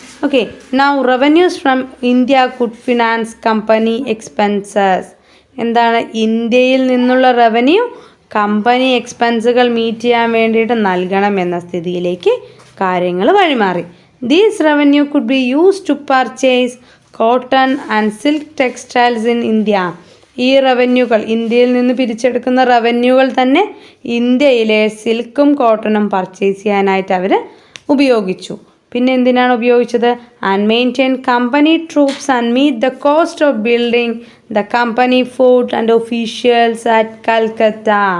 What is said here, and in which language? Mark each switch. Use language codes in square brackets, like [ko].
[en] Okay, now revenues from India could finance company expenses. [ml] എന്താണ്, ഇന്ത്യയിൽ നിന്നുള്ള റവന്യൂ കമ്പനി എക്സ്പെൻസുകൾ മീറ്റ് ചെയ്യാൻ വേണ്ടിയിട്ട് നൽകണം എന്ന സ്ഥിതിയിലേക്ക് കാര്യങ്ങൾ വഴിമാറി. [en] These revenue could be used to purchase cotton and silk textiles in India. [ml] ഈ റവന്യൂകൾ, ഇന്ത്യയിൽ നിന്ന് പിരിച്ചെടുക്കുന്ന റവന്യൂകൾ തന്നെ ഇന്ത്യയിലെ സിൽക്കും കോട്ടണും പർച്ചേസ് ചെയ്യാനായിട്ട് അവർ ഉപയോഗിച്ചു. പിന്നെ എന്തിനാണ് ഉപയോഗിച്ചത്? [en] And maintain company troops and meet the cost of building the company fort and officials at Calcutta.